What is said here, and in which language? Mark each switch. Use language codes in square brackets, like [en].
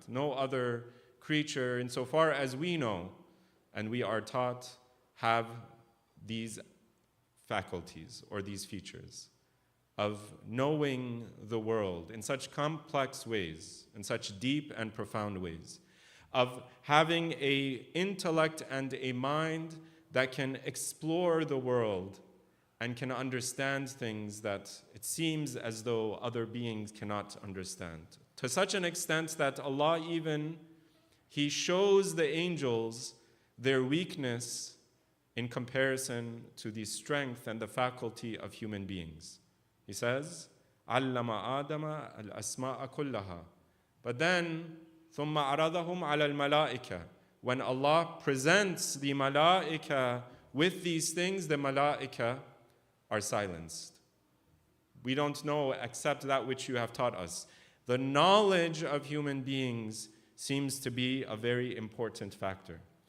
[en] No other creature, insofar as we know and we are taught, have these faculties or these features of knowing the world in such complex ways, in such deep and profound ways, of having an intellect and a mind that can explore the world and can understand things that it seems as though other beings cannot understand. To such an extent that Allah even, He shows the angels their weakness in comparison to the strength and the faculty of human beings. He says, [ar] عَلَّمَ آدَمَ الْأَسْمَاءَ كُلَّهَا. [en] But then, [ar] ثُمَّ عَرَضَهُمْ عَلَى الْمَلَائِكَةِ. [en] When Allah presents the malaika with these things, the malaika are silenced. We don't know except that which you have taught us. The knowledge of human beings seems to be a very important factor.